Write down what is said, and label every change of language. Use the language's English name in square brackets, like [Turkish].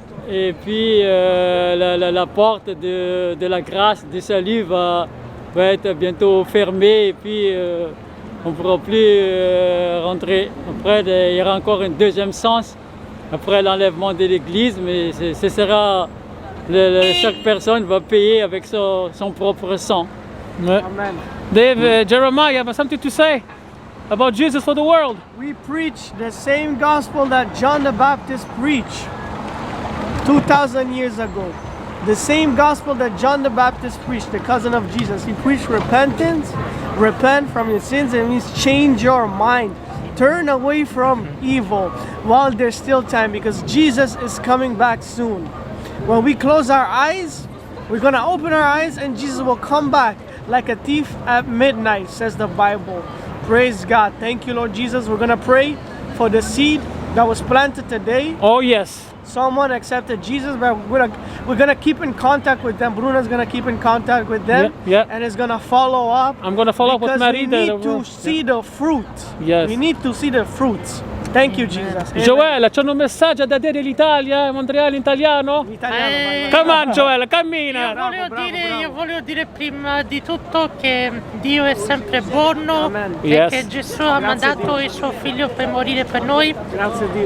[French] Et puis, la porte de la grâce, du salut va être bientôt fermée. Et puis, on ne pourra plus rentrer. Après, il y aura encore un deuxième sens après l'enlèvement de l'Église. Mais ce sera... chaque personne va payer avec son propre sang. Amen. [English] Dave, Jeremiah, you have something to say about Jesus for the world? We preach the same gospel that John the Baptist preached 2,000 years ago. The same gospel that John the Baptist preached, the cousin of Jesus. He preached repentance, repent from your sins, and it means change your mind. Turn away from evil while there's still time, because Jesus is coming back soon. When we close our eyes, we're going to open our eyes and Jesus will come back like a thief at midnight, says the Bible. Praise God. Thank you, Lord Jesus. We're going to pray for the seed that was planted today. Oh, yes. Someone accepted Jesus, but we're gonna keep in contact with them. Bruno's gonna keep in contact with them, and is gonna follow up. I'm gonna follow up with Marie. We need to see the fruit. Yes. We need to see the fruits. Thank you, Jesus. [Italian] Joel, c'è un messaggio da dire dell'Italia, Montreal in italiano? [English] Come on, Joel, [Italian] cammina. Io voglio dire prima di tutto che Dio è sempre buono e che Gesù ha mandato il suo figlio per morire per noi. Grazie Dio.